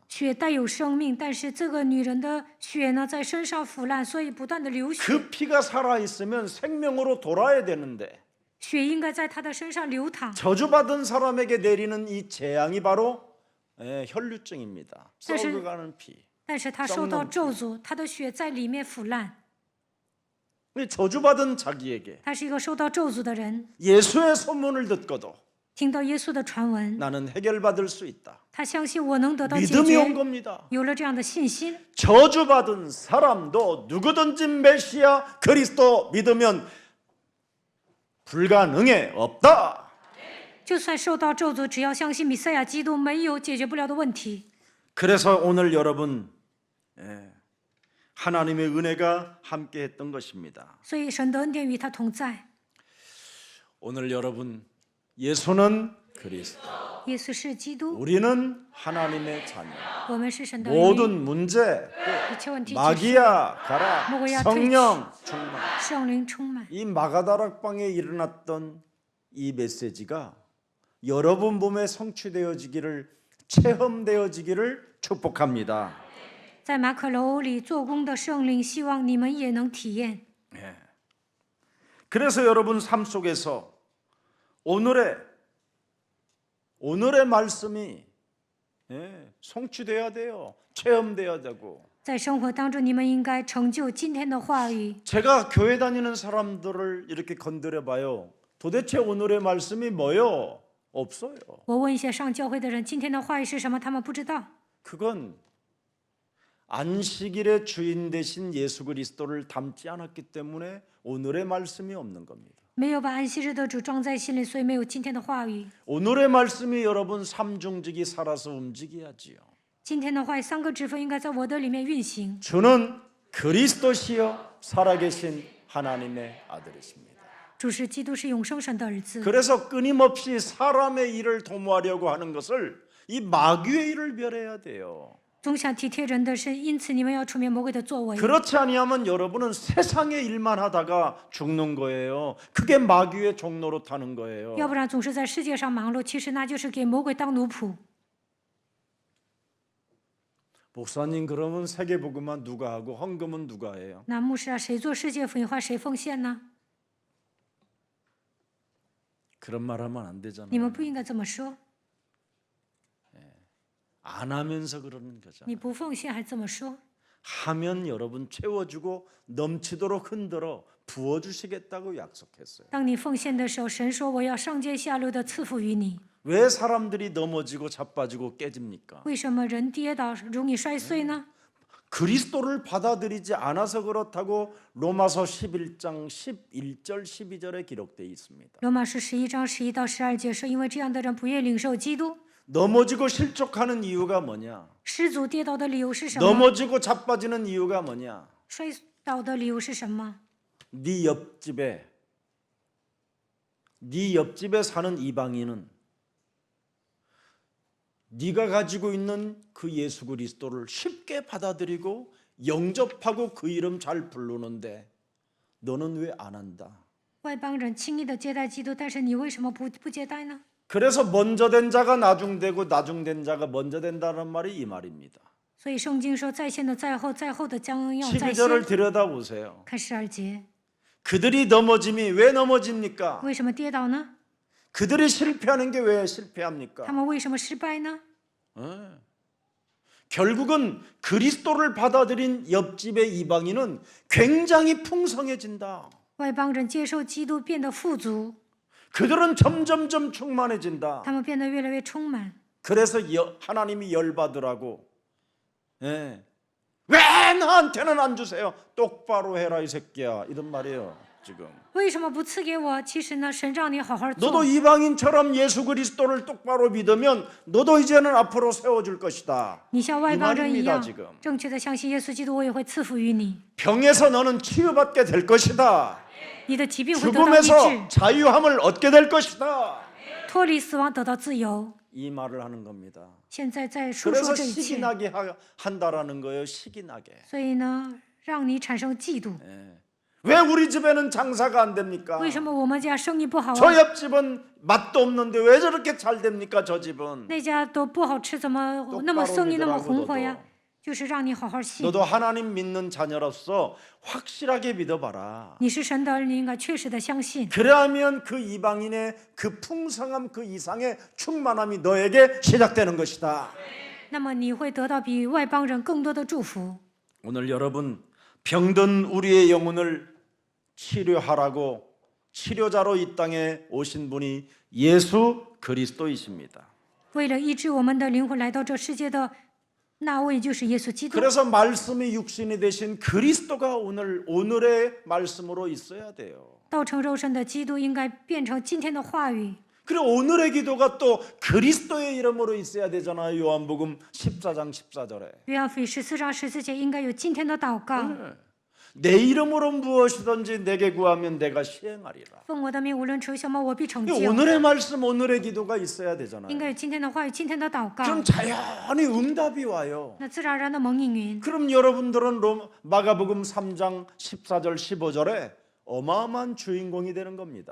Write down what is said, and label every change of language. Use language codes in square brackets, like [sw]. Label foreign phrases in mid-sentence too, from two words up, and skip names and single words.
[zh] 血带有生命，但是这个女人的血呢，在身上腐烂，所以不断的流血。 [ko] 그 피가 살아있으면 생명으로 돌아야 되는데 [zh] 血应该在她的身上流淌， [ko] 저주받은 사람에게 내리는 이 재앙이 바로 혈류증입니다. 썩어가는 피. [zh] 但是她受到咒诅，她的血在里面腐烂。 [ko] 저주받은 자기에게 [zh] 她是一个受到咒诅的人， [ko] 예수의 소문을 듣고도 [zh] 听到耶稣的传闻， [ko] 나는 해결받을 수 있다. [zh] 她相信我能得到解 [ko] 믿음이 온 [zh] 决， [ko] 겁니다. [zh] 有了这样的信心。 [ko] 저주받은 사람도 누구든지 메시아 그리스도 믿으면 불가능해 없다. [zh] 就算受到咒诅，只要相信弥赛亚基督，没有解决不了的问题。 [ko] 그래서 오늘 여러분 하나님의 은혜가 함께했던 것입니다. [zh] 所以神的恩典与他同在。 [ko] 오늘 여러분 예수는 그리스도, [zh] 耶稣是基督， [ko] 우리는 하나님의 자녀. [zh] 我们是神的儿女。 [ko] 모든 문제 [zh] 一切问题解决， [ko] 마귀야 가라, 뭐야, 성령 충만. [zh] 圣灵充满。 [ko] 이 마가다락방에 일어났던 이 메시지가 여러분 몸에 성취되어지기를 체험되어지기를 축복합니다. [zh] 在马可楼里做工的圣灵，希望你们也能体验。 [ko] 그래서 여러분 삶 속에서 오늘의 말씀이 성취돼야 돼요. 체험돼야 되고. [zh] 在生活当中，你们应该成就今天的话语。 [ko] 제가 교회 다니는 사람들을 이렇게 건드려 봐요. 도대체 오늘의 말씀이 뭐요? 없어요. [zh] 我问一些上教会的人，今天的话语是什么？他们不知道。 [ko] 그건 안식일의 주인 되신 예수 그리스도를 담지 않았기 때문에 오늘의 말씀이 없는 겁니다. [zh] 没有把安息日的主装在心里，所以没有今天的话语。 [ko] 오늘의 말씀이 여러분 삼중직이 살아서 움직여야지요. [zh] 今天的话语，三个指分应该在我的里面运行。 [ko] 주는 그리스도시요 살아계신 하나님의 아들이십니다. [zh] 主是基督，是永生神的儿子。 [ko] 그래서 끊임없이 사람의 일을 도모하려고 하는 것을 이 마귀의 일을 멸해야 돼요. [zh] 总想体贴人的事，因此你们要出面魔鬼的作为。 [ko] 그렇지 아니하면 여러분은 세상의 일만 하다가 죽는 거예요. 그게 마귀의 종로로 타는 거예요. [zh] 要不然总是在世界上忙碌，其实那就是给魔鬼当奴仆。 [ko] 목사님 그러면 세계복음만 누가 하고 헌금은 누가 해요? [zh] 那牧师啊，谁做世界福音化，谁奉献呢？ [ko] 그런 말 하면 안 되잖아요. [zh] 你们不应该这么说。 [ko] 안 하면서 그러는 거죠. [zh] 你不奉献还这么说？ [ko] 하면 여러분 채워주고 넘치도록 흔들어 부어주시겠다고 약속했어요. [zh] 当你奉献的时候，神说我要上接下流的赐福于你。 [ko] 왜 사람들이 넘어지고 자빠지고 깨집니까? [zh] 为什么人跌倒容易摔碎呢？ [ko] 그리스도를 받아들이지 않아서 그렇다고 로마서 11장 11절 12절에 기록되어 있습니다. [zh] 罗马书11章11到12节说，因为这样的人不愿领受基督。 [ko] 넘어지고 실족하는 이유가 뭐냐? [zh] 失足跌倒的理由是什么？ [ko] 넘어지고 자빠지는 이유가 뭐냐? [zh] 摔倒的理由是什么？ [ko] 네 옆집에 사는 이방인은 네가 가지고 있는 그 예수 그리스도를 쉽게 받아들이고 영접하고 그 이름 잘 부르는데 너는 왜 안 한다? [zh] 外邦人轻易的接待基督，但是你为什么不接待呢？ [ko] 그래서 먼저 된 자가 나중되고 나중된 자가 먼저 된다는 말이 이 말입니다. [zh] 所以圣经说，在先的在后，在后的将要在 [ko] 12절을 [zh] 先。 [ko] 들여다보세요. [zh] 看12节， [ko] 그들이 넘어짐이 왜 넘어집니까? [zh] 为什么跌倒呢？ [ko] 그들이 실패하는 게 왜 [zh] 他 [ko] 실패합니까? [zh] 们为什么失败呢？ [ko] 결국은 그리스도를 받아들인 옆집의 이방인은 굉장히 풍성해진다. [zh] 外邦人接受基督变得富足， [ko] 그들은 점점점 충만해진다. [zh] 他们变得越来越充满。 [ko] 그래서 하나님이 열받으라고 예. 왜 나한테는 안 주세요? 똑바로 해라 이 새끼야 이런 말이에요 지금. [zh] 为什么不赐给我？其实呢，神让你好好 [ko] 너도 [zh] 做。 [ko] 이방인처럼 예수 그리스도를 똑바로 믿으면 너도 이제는 앞으로 세워줄 것이다. [zh] 你像外邦人一 [ko] 이말입니다 [zh] 样 [ko] 지금. [zh] 正确的相信耶稣基督，我也会赐福于你。 [ko] 병에서 너는 치유받게 될 것이다. [zh] 你的疾病会得到医 [ko] 죽음에서 [zh] 治， [ko] 자유함을 얻게 될 것이다. [zh] 脱离死亡，得到自由。 [ko] 이 말을 하는 겁니다. [zh] 现在在述 [ko] 그래서 [zh] 说这一切， [ko] 시기나게 한다라는 거예요. 시기나게. [zh] 所以呢，让你产生嫉妒。 [ko] 왜 우리 집에는 장사가 안 됩니까? [zh] 为什么我们家生意不好 [ko] 저 [zh] 啊？ [ko] 옆집은 맛도 없는데 왜 저렇게 잘 됩니까? 저 집은. [zh] 那家都不好吃，怎么那么生意那么红火呀？就是让你好好信。 [ko] 너도 하나님 믿는 자녀로서 확실하게 믿어봐라. [zh] 你是神的儿女，应该确实的相信。 [ko] 그래야면 그 이방인의 그 풍성함 그 이상의 충만함이 너에게 시작되는 것이다. [zh] 那么你会得到比外邦人更多的祝福。 [ko] 오늘 여러분 병든 우리의 영혼을 치료하라고 치료자로 이 땅에 오신 분이 예수 그리스도이십니다. [zh] 为了医治我们的灵魂来到这世界的那位就是耶稣基督。 [ko] 그래서 말씀이 육신이 되신 그리스도가 오늘의 말씀으로 있어야 돼요. [zh] 道成肉身的基督应该变成今天的话语。 [ko] 그리고 오늘의 기도가 또 그리스도의 이름으로 있어야 되잖아요. 요한복음 14장 14절에. [zh] 约翰福音14章14节应该有今天的祷告。 [ko] 내 이름으로 무엇이든지 내게 구하면 내가 시행하리라. [zh] 奉我的名，无论求什么，我必成 [ko] 이 [zh] 就。 [ko] 오늘의 말씀, 오늘의 기도가 있어야 [zh] 应 [ko] 되잖아요. [zh] 该有今天的话语，今天的祷告， [ko] 그럼 자연히 응답이 와요. [zh] 那自然而然的蒙应允。 [ko] 그럼 여러분들은 마가복음 3장 14절 15절에 어마어마한 주인공이 되는 겁니다.